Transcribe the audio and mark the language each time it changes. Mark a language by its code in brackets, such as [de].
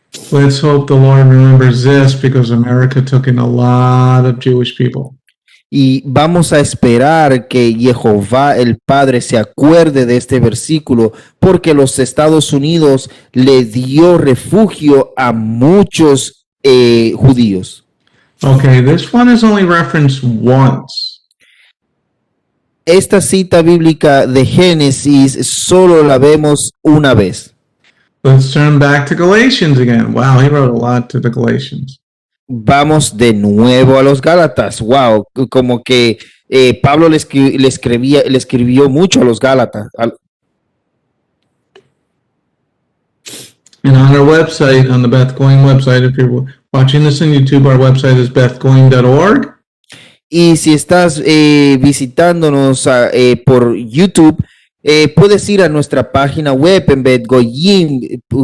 [en] Let's hope the Lord remembers this, because America took in a lot of Jewish people. [es] Y vamos a esperar que Jehová el Padre se acuerde de este versículo, porque los Estados Unidos le dio refugio a muchos judíos. [en] Okay, this one is only referenced once. [es] Esta cita bíblica de Génesis solo la vemos una vez. [en] Let's turn back to Galatians again. Wow, he wrote a lot to the Galatians. [es] Vamos de nuevo a los Gálatas. Wow, como que Pablo le escribió mucho a los Gálatas. [en] And on our website, on the Beth Going website, if you're watching this on YouTube, our website is bethgoing.org. [es] Y si estás visitándonos por YouTube, puedes ir a nuestra página web en bethgoyim.org